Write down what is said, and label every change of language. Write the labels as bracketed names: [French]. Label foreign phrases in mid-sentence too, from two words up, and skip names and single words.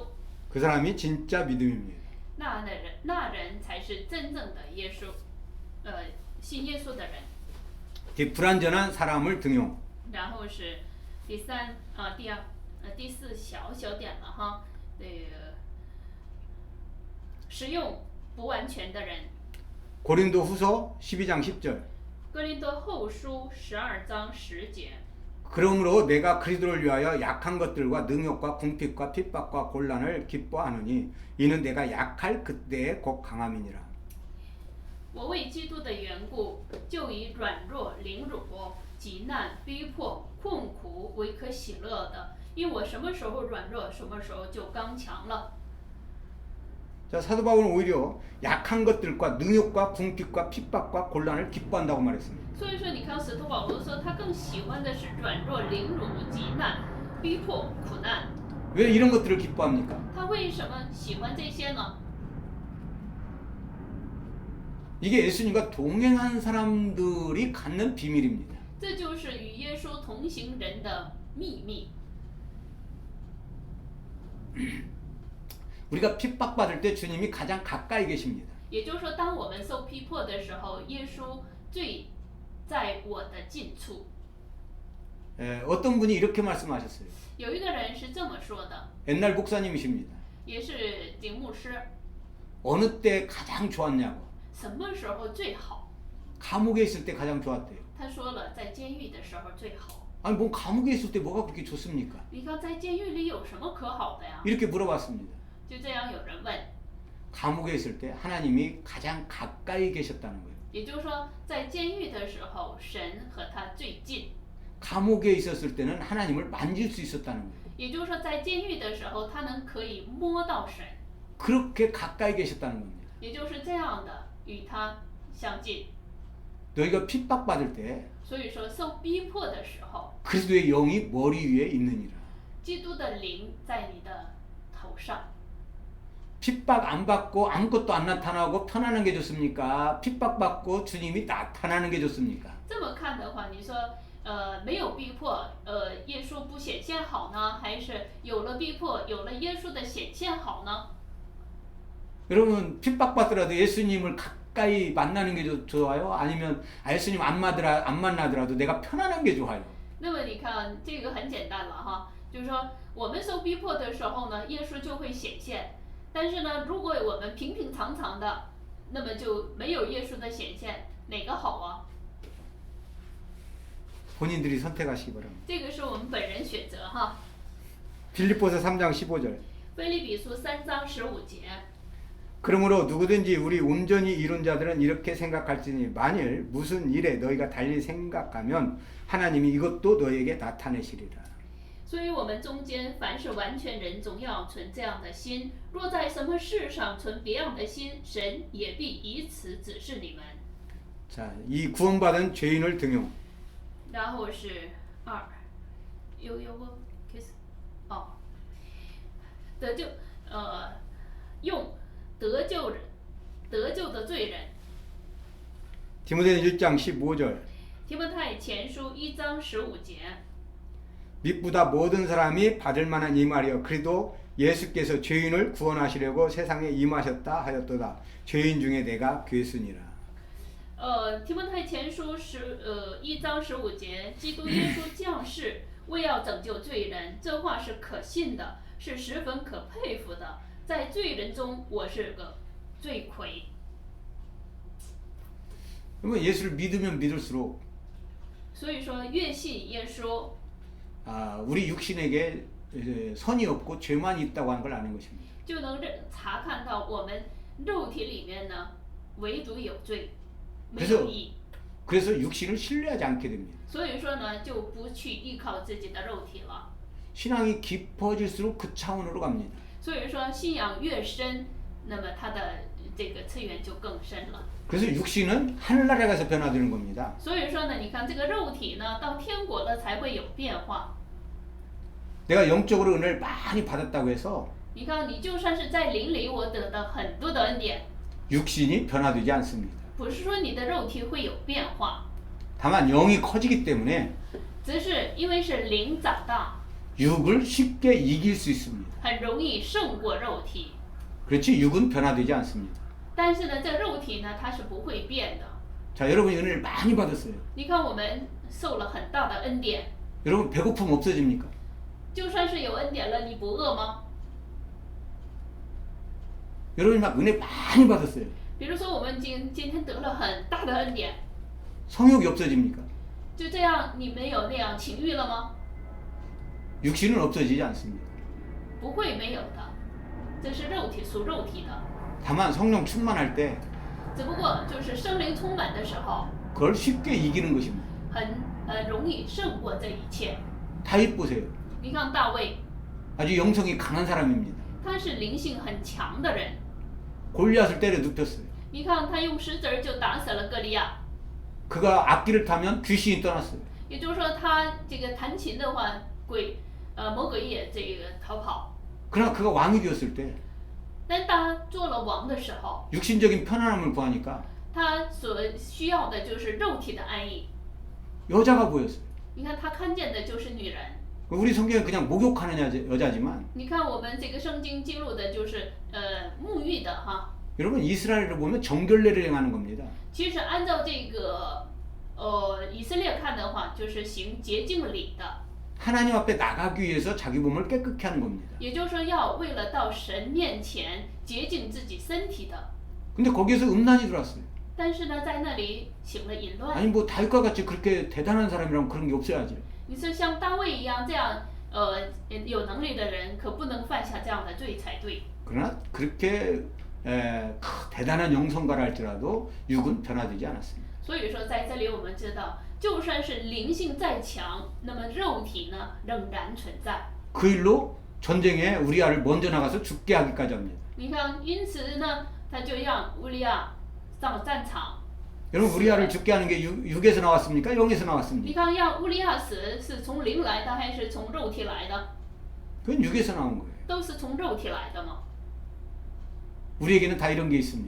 [Korean] 그 사람이 진짜 믿음입니다. [Chinese] 那人才是真正的耶稣，信耶稣的人。 [Korean] 불완전한 사람을 등용. [Chinese] 然后是第四小点了哈，这个使用不完全的人。 [Korean] 고린도후서 12장 10절. [Chinese] 哥林多后书12章10节。 [Korean] 그러므로 내가 그리스도를 위하여 약한 것들과 능욕과 궁핍과 핍박과 곤란을 기뻐하느니 이는 내가 약할 그때에 곧 강함이니라. [Chinese] 我为基督的缘故，就以软弱、凌辱、急难、逼迫、困苦为可喜乐的，因我什么时候软弱，什么时候就刚强了。 [Korean] 자, 사도 바울은 오히려 약한 것들과 능욕과 궁핍과 핍박과 곤란을 기뻐한다고 말했습니다. [Chinese] 所以说，你看使徒保罗说，他更喜欢的是软弱、凌辱、急难、逼迫、苦难。 [Korean] 왜 이런 것들을 기뻐합니까? [Chinese] 他为什么喜欢这些呢？ [Korean] 이게 예수님과 동행한 사람들이 갖는 비밀입니다. [Chinese] 这就是与耶稣同行人的秘密。 [Korean] 우리가 핍박받을 때 주님이 가장 가까이 계십니다. [Chinese] 也就是说，当我们受逼迫的时候，耶稣最在我的近处。 [Korean] 어떤 분이 이렇게 말씀하셨어요. [Chinese] 有一个人是这么说的， [Korean] 옛날 목사님이십니다. [Chinese] 也是景牧师， [Korean] 어느 때 가장 좋았냐고. [Chinese] 什么时候最好？ [Korean] 감옥에 있을 때 가장 좋았대요. [Chinese] 他说了，在监狱的时候最好。 [Korean] 아니 뭐 감옥에 있을 때 뭐가 그렇게 좋습니까? [Chinese] 你看，在监狱里有什么可好的呀？ [Korean] 이렇게 물어봤습니다. [Chinese] 就这样有人问， [Korean] 감옥에 있을 때 하나님이 가장 가까이 계셨다는 거예요. [Chinese] 也就是说，在监狱的时候，神和他最近。 [Korean] 감옥에 있었을 때는 하나님을 만질 수 있었다는 거예요. [Chinese] 也就是说，在监狱的时候，他可以摸到神， [Korean] 그렇게 가까이 계셨다는 겁니다. [Chinese] 也就是这样的与他相近。 [Korean] 너희가 핍박받을 때 [Chinese] 所以说，受逼迫的时候， [Korean] 그리스도의 영이 머리 위에 있느니라. [Chinese] 基督的灵在你的头上。 [Korean] 핍박 안 받고 아무것도 안 나타나고 편안한 게 좋습니까? 핍박받고 주님이 나타나는 게 좋습니까? [Chinese] 这么看的话，你说，没有逼迫，耶稣不显现好呢，还是有了逼迫，有了耶稣的显现好呢？ [Korean] 여러분 핍박받더라도 예수님을 가까이 만나는 게 좋아요? 아니면 예수님 안 만나더라도 내가 편안한 게 좋아요? [Chinese] 那么你看，这个很简单了哈，就是说我们受逼迫的时候呢，耶稣就会显现。但是呢，如果我们平平常常的，那么就没有耶稣的显现，哪个好啊？ [Korean] 본인들이 선택하시기 바랍니다. [Chinese] 这个是我们本人选择哈。 [Korean] 빌립보서 3장 15절. [Chinese] 腓立比书3章15节。 [Korean] 그러므로 누구든지 우리 온전히 이룬 자들은 이렇게 생각할지니 만일 무슨 일에 너희가 달리 생각하면 하나님이 이것도 너희에게 나타내시리라. [Chinese] 所以我们中间凡是完全人，总要存这样的心；若在什么事上存别样的心，神也必以此指示你们。 [Korean] 자, 이 구원받은 죄인을 등용. [Chinese] 然后是2，有个 kiss， 哦，得救，用得救的罪人。 [Korean] 디모데 1장 15절. [Chinese] 提摩太前书1章15节。 [Korean] 밑보다 모든 사람이 받을 만한 이 말이여 그래도 예수께서 죄인을 구원하시려고 세상에 임하셨다 하였도다. 죄인 중에 내가 괴순이라. [Chinese] 提摩太前书1章15节，基督耶稣降世，为要拯救罪人，这话是可信的，是十分可佩服的。在罪人中，我是个罪魁。 [Korean] 그러면 예수를 믿으면 믿을수록 [Chinese] 所以说，越信耶稣， [Korean] 우리 육신에게 선이 없고 죄만 있다고 하는 걸 아는 것입니다. [Chinese] 就能查看到我们肉体里面呢，唯独有罪，没有义。 [Korean] 그래서 육신을 신뢰하지 않게 됩니다. [Chinese] 所以说呢，就不去依靠自己的肉体了。 [Korean] 신앙이 깊어질수록 그 차원으로 갑니다. [Chinese] 所以说信仰越深，那么它的这个次元就更深了。 [Korean] 그래서 육신은 하늘나라에 가서 변화되는 겁니다. [Chinese] 所以说呢，你看这个肉体呢，到天国了才会有变化。 [Korean] 내가 영적으로 은혜를 많이 받았다고 해서 [Chinese] 你看，你就算是在灵里，我得到很多的恩典， [Korean] 육신이 변화되지 않습니다. [Chinese] 不是说你的肉体会有变化， [Korean] 다만 영이 커지기 때문에 [Chinese] 只是因为是灵长大， [Korean] 육을 쉽게 이길 수 있습니다. [Chinese] 很容易胜过肉体。 [Korean] 그렇지 육은 변화되지 않습니다. [Chinese] 但是呢，这肉体呢，它是不会变的。 [Korean] 자, 여러분이 은혜를 많이 받았어요. [Chinese] 你看，我们受了很大的恩典， [Korean] 여러분 배고픔 없어집니까? [Chinese] 就算是有恩典了，你不饿吗？ [Korean] 여러분이 막 은혜 많이 받았어요. [Chinese] 比如说，我们今天得了很大的恩典， [Korean] 성욕이 없어집니까? [Chinese] 就这样，你没有那样情欲了吗？ [Korean] 육신은 없어지지 않습니다. [Chinese] 不会没有的，这是肉体属肉体的。 [Korean] 다만 성령 충만할 때 [Chinese] 只不过就是圣灵充满的时候， [Korean] 그걸 쉽게 이기는 것입니다. [Chinese] 很容易胜过这一切。 [Korean] 다윗 보세요. [Chinese] 你看大卫， [Korean] 아주 영성이 강한 사람입니다. [Chinese] 他是灵性很强的人。 [Korean] 골리앗을 때려 눕혔어요. [Chinese] 你看他用石子儿就打死了歌利亚， [Korean] 그가 악기를 타면 귀신이 떠났어요. [Chinese] 也就是说他这个弹琴的话，魔鬼也这个逃跑。 [Korean] 그러나 그가 왕이 되었을 때 [Chinese] 但当他做了王的时候， [Korean] 육신적인 편안함을 구하니까 [Chinese] 他所需要的就是肉体的安逸。 [Korean] 여자가 보였어요. [Chinese] 你看他看见的就是女人。 [Korean] 우리 성경에 그냥 목욕하는 여자지만 [Chinese] 你看我们这个圣经记录的就是沐浴的哈。 [Korean] 여러분 이스라엘을 보면 정결례를 행하는 겁니다. [Chinese] 其实按照这个以色列看的话，就是行洁净礼的， [Korean] 하나님 앞에 나가기 위해서 자기 몸을 깨끗게 하는 겁니다. [Chinese] 也就是说要为了到神面前洁净自己身体的。 [Korean] 근데 거기에서 음란이 들어왔어요. [Chinese] 但是呢，在那里行了淫乱。 [Korean] 아니 뭐 다윗과 같이 그렇게 대단한 사람이라면 그런 게 없어야지. [Chinese] 你是像大卫一样这样有能力的人，可不能犯下这样的罪才对。 [Korean] 그러나 그렇게 대단한 영성가라 할지라도 육은 변화되지 않았습니다. [Chinese] 所以说，在这里我们知道，就算是灵性再强，那么肉体呢仍然存在。 [Korean] 그 일로 전쟁에 우리아를 먼저 나가서 죽게 하기까지 합니다. [Chinese] 你看，因此呢，他就让乌利亚上战场。 [Korean] 여러분 우리아를 죽게 하는 게 육에서 나왔습니까? 영에서 [Chinese] 你 [Korean] 나왔습니까? [Chinese] 看，让乌利亚死是从灵来的还是从肉体来的？ [Korean] 그건 육에서 나온 거예요. [Chinese] 都是从肉体来的嘛。 [Korean] 우리에게는 다 이런 게 있습니다.